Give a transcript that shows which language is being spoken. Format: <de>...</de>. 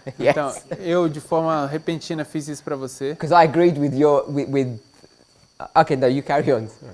<pt>Então,</pt> <en>Yes.</en> <pt>eu de forma repentina fiz isso para você.</pt> <en>Because I agreed with your, with okay, no, you carry on.</en>